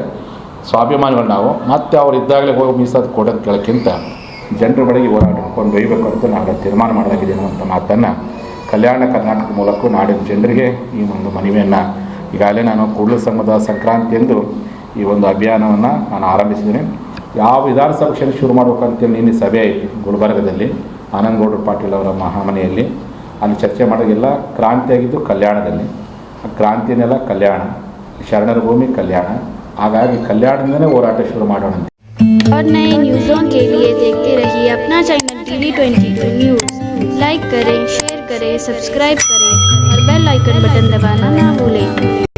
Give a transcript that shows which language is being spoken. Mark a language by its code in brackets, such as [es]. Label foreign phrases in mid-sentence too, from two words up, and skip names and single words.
[kn] ಸ್ವಾಭಿಮಾನಿಗಳು ನಾವು ಮತ್ತೆ ಅವ್ರು ಇದ್ದಾಗಲೇ ಹೋಗಿ ಮೀಸಲಾತಿ ಕೊಡೋದು ಕೇಳೋಕ್ಕಿಂತ ಜನರ ಬಳಿಗೆ ಹೋರಾಟ ಕೊಂಡೊಯ್ಯಬೇಕು ಅಂತ ನಾವು ತೀರ್ಮಾನ ಮಾಡಲಾಗಿದೆ ಅನ್ನುವಂಥ ಮಾತನ್ನು ಕಲ್ಯಾಣ ಕರ್ನಾಟಕದ ಮೂಲಕ ನಾಡಿನ ಜನರಿಗೆ ಈ ಒಂದು ಮನವಿಯನ್ನು ಈಗಾಗಲೇ ನಾನು ಕೂಡಲ ಸಂಘದ ಸಂಕ್ರಾಂತಿ ಎಂದು ಈ ಒಂದು ಅಭಿಯಾನವನ್ನು ನಾನು ಆರಂಭಿಸಿದ್ದೀನಿ. ಯಾವ ವಿಧಾನಸಭಾ ಕ್ಷೇತ್ರ ಶುರು ಮಾಡಬೇಕಂತೇಳಿ ನಿನ್ನೆ ಸಭೆ ಐತಿ ಗುಲ್ಬರ್ಗದಲ್ಲಿ ಆನಂದಗೌಡರು ಪಾಟೀಲ್ ಅವರ ಮಹಾಮನೆಯಲ್ಲಿ. ಅಲ್ಲಿ ಚರ್ಚೆ ಮಾಡೋದೆಲ್ಲ ಕ್ರಾಂತಿ ಆಗಿದ್ದು ಕಲ್ಯಾಣದಲ್ಲಿ. ಆ ಕ್ರಾಂತಿನೆಲ್ಲ ಕಲ್ಯಾಣ, ಶರಣರ ಭೂಮಿ ಕಲ್ಯಾಣ. ಹಾಗಾಗಿ ಕಲ್ಯಾಣದಿಂದನೇ ಹೋರಾಟ ಶುರು ಮಾಡೋಣ. [hi] और नए न्यूज़ों के लिए देखते रहिए अपना चैनल TV22 न्यूज़। लाइक करें, शेयर करें, सब्सक्राइब करें और [en] bell icon button [hi] दबाना ना भूलें।